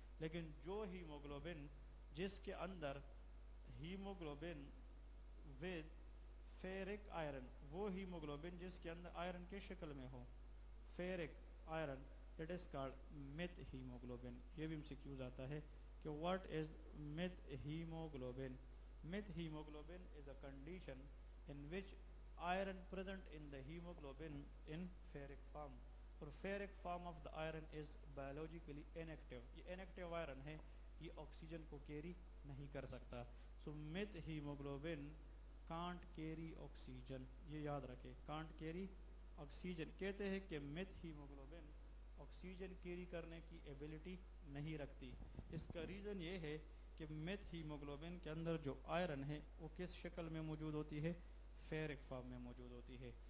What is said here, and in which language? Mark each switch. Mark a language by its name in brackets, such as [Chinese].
[Urdu] لیکن جو ہیموگلوبن جس کے اندر ہیموگلوبن ود فیرک آئرن, وہ ہیموگلوبن جس کے اندر آئرن کے شکل میں ہو, ferric iron, [English] That is called methaemoglobin. [Urdu] یہ بھی ہم سے کیوں آتا ہے کہ [English] what is meth hemoglobin? Meth hemoglobin is a condition in which iron present in the hemoglobin in ferric form, [Urdu] اور [English] ferric form of the iron is biologically inactive. [Urdu] یہ inactive iron ہے, یہ آکسیجن کو کیری نہیں کر سکتا. [English] so meth hemoglobin can't carry oxygen. [Urdu] یہ یاد رکھے, [English] can't carry oxygen. [Urdu] کہتے ہیں کہ meth hemoglobin آکسیجن کیری کرنے کی ایبلٹی نہیں رکھتی. اس کا ریزن یہ ہے کہ میتھ ہیموگلوبن کے اندر جو آئرن ہے وہ کس شکل میں موجود ہوتی ہے؟ فیرک فارم میں موجود ہوتی ہے.